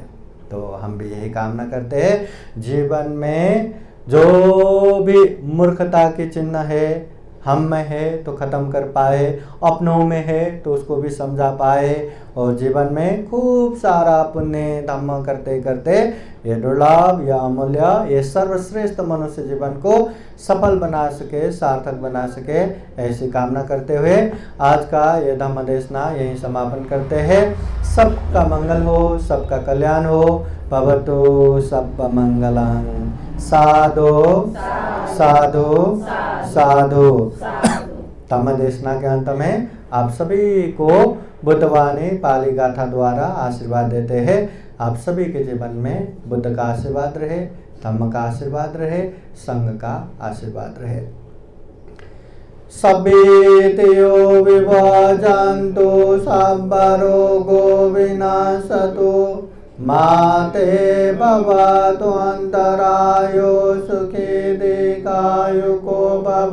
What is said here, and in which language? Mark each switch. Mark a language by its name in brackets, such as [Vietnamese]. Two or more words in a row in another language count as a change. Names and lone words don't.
[Hindi] तो हम भी यही कामना करते हैं, जीवन में जो भी मूर्खता के चिन्ह है, हम में है तो ख़त्म कर पाए, अपनों में है तो उसको भी समझा पाए, और जीवन में खूब सारा पुण्य धर्म करते करते ये दुर्लभ या अमूल्य, ये सर्वश्रेष्ठ मनुष्य जीवन को सफल बना सके, सार्थक बना सके, ऐसी कामना करते हुए आज का ये धम्म देशना यहीं समापन करते हैं। सबका मंगल हो, सबका कल्याण हो। [Pali] भवतु सब मंगलं। साधु साधु साधु। [Hindi] धम्म देशना के अंत में आप सभी को बुद्धवाणी पाली गाथा द्वारा आशीर्वाद देते हैं। आप सभी के जीवन में बुद्ध का आशीर्वाद रहे, धम्म का आशीर्वाद रहे, संघ का आशीर्वाद रहे। [Pali] सभेतयो विभाजन्तु सर्वरोगो विनाशतु माते भवतु अन्तरायो सुखी दीर्घायुको भव।